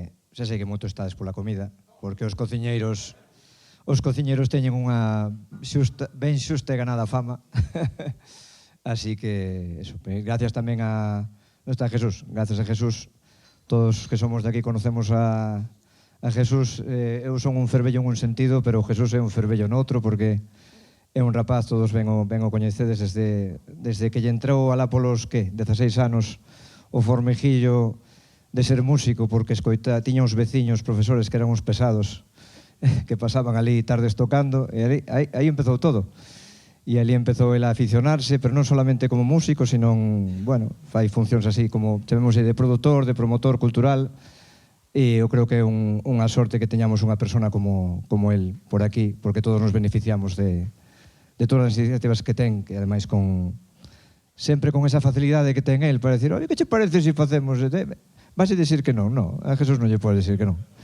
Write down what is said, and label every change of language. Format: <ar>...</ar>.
<gl>Xa sei que moito estades pola comida, porque os cociñeiros teñen unha ben xusta e ganada fama. Así que, eso, gracias tamén a... Non está Jesús, gracias a Jesús.</gl> <es>Todos que somos de aquí conocemos a Jesús.</es> <gl>Eu son un fervello en un sentido, pero Jesús é un fervello noutro, porque é un rapaz, todos ben o coñecedes desde que lle entrou alá polos, 16 anos, o formiguillo de ser músico, porque tiña uns veciños, profesores, que eran uns pesados, que pasaban ali tardes tocando, e aí empezou todo. E ali empezou ele a aficionarse, pero non solamente como músico, sino, bueno, fai funcións así, como chamemos de produtor, de promotor cultural, e eu creo que é unha sorte que teñamos unha persona como el por aquí, porque todos nos beneficiamos de todas as iniciativas que ten, que ademais sempre con esa facilidade que ten el para decir, oye, que che parece se facemos... Vas a decir que non, a Jesús non lle podes decir que non.</gl>